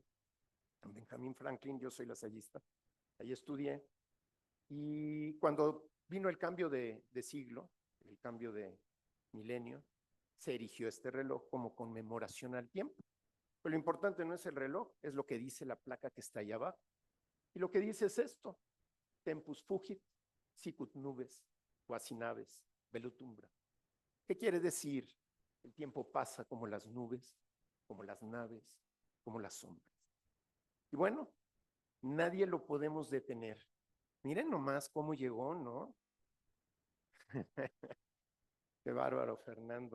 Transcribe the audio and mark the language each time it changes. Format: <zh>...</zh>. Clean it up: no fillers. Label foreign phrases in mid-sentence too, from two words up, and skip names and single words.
<es>En Benjamín Franklin, yo soy lasallista, ahí estudié. Y cuando vino el cambio de siglo, el cambio de milenio, se erigió este reloj como conmemoración al tiempo. Pero lo importante no es el reloj, es lo que dice la placa que está allá abajo. Y lo que dice es esto:</es> <la>Tempus fugit, sicut nubes, quasi naves, velut umbra.</la> <es>¿Qué quiere decir? El tiempo pasa como las nubes, como las naves, como las sombras. Y bueno, nadie lo podemos detener. Miren nomás cómo llegó, ¿no? Qué bárbaro, Fernando.</es>